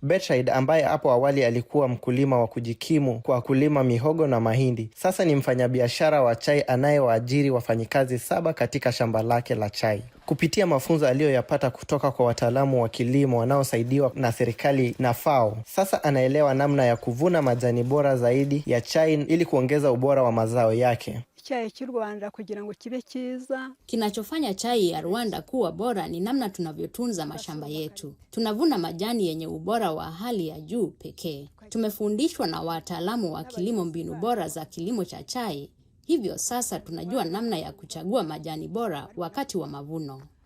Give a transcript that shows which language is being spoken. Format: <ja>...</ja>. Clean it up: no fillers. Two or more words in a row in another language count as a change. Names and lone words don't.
<sw>Bertrand ambaye hapo awali alikuwa mkulima wa kujikimu kwa kulima mihogo na mahindi, sasa ni mfanyabiashara wa chai anayewaajiri wafanyikazi 7 katika shamba lake la chai. Kupitia mafunzo aliyoyapata kutoka kwa wataalamu wa kilimo wanaosaidiwa na serikali na FAO, sasa anaelewa namna ya kuvuna majani bora zaidi ya chai ili kuongeza ubora wa mazao yake.</sw> <rw>Chai cy'u Rwanda kugira ngo kibe cyiza.</rw> <sw>Kinachofanya chai ya Rwanda kuwa bora ni namna tunavyotunza mashamba yetu. Tunavuna majani yenye ubora wa hali ya juu pekee. Tumefundishwa na wataalamu wa kilimo mbinu bora za kilimo cha chai. Hivyo sasa tunajua namna ya kuchagua majani bora wakati wa mavuno.</sw>